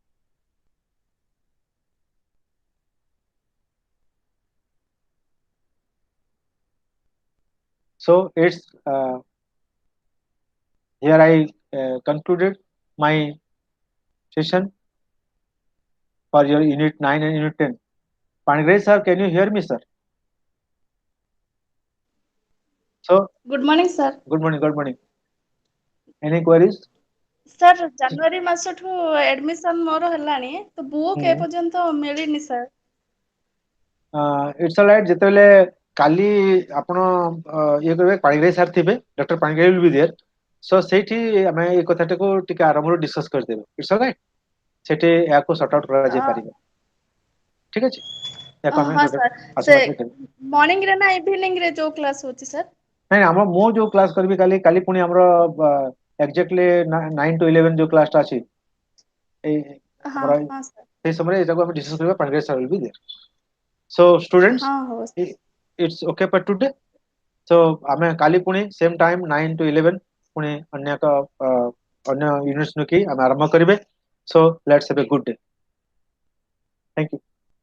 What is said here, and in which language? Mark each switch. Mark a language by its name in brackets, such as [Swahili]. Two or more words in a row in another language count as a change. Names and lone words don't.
[English] So it's here I concluded my session for your unit 9 and unit 10. Panigray sir, can you hear me, sir? So Good morning, sir. good morning, good morning. Any queries? [Odia] ସାର୍ ଜାନୁଆରୀ ମାସଠୁ ଆଡମିସନ ମୋର ହେଲାଣି ତ ବୁକ୍ ଏ ପର୍ଯ୍ୟନ୍ତ ମିଳିନି ସାର୍। [English] It's all right. [Odia] ଯେତେବେଳେ କାଲି ଆପଣ ଇଏ କରିବେ, ପାଣିଗ୍ରାହୀ ସାର୍ ଥିବେ, ଡକ୍ଟର ପାଣିଗ୍ରାହୀ [English] will be there। [Odia] ସୋ ସେଇଠି ଆମେ ଏଇ କଥାଟାକୁ ଟିକେ ଆରମ୍ଭରୁ ଡିସ୍କସ୍ କରିଦେବେ। [English] It's all right. [Odia] ସେଠି ଏହାକୁ [English] sort out [Odia] କରାଯାଇ ପାରିବ। ଠିକ ଅଛି, ଏହାକୁ ଆମେ ହଁ ସାର୍। ସେ ଆସନ୍ତା କରିଦେବେ। ମର୍ଣ୍ଣିଂ ରେ ନା ଇଭିନିଂ ରେ ଯୋଉ କ୍ଲାସ ହଉଛି ସାର୍? ନାଇଁ, ମୁଁ ଯୋଉ କ୍ଲାସ କରିବି କାଲି ପୁଣି ଆମର [English] exactly 9 to 11 [Odia] ଯୋଉ କ୍ଲାସଟା ଅଛି, ଏଇ ହଁ ଆମର ହଁ ସାର୍। ସେଇ ସମୟରେ ଏଟାକୁ ଆମେ ଡିସ୍କସ୍ କରିବା। ପାଣିଗ୍ରାହୀ ସାର୍ [English] will be there। So students, [Odia] ହଁ ହଉ। [English] it's okay for today। [Odia] So ଆମେ କାଲି ପୁଣି [English] same time [Odia] 9 to 11 ପୁଣି ଅନ୍ୟ ଏକ ଅନ୍ୟ ୟୁନିଟ୍ସ ନେଇକି ଆମେ ଆରମ୍ଭ କରିବେ। [English] So let's have a good day। Thank you।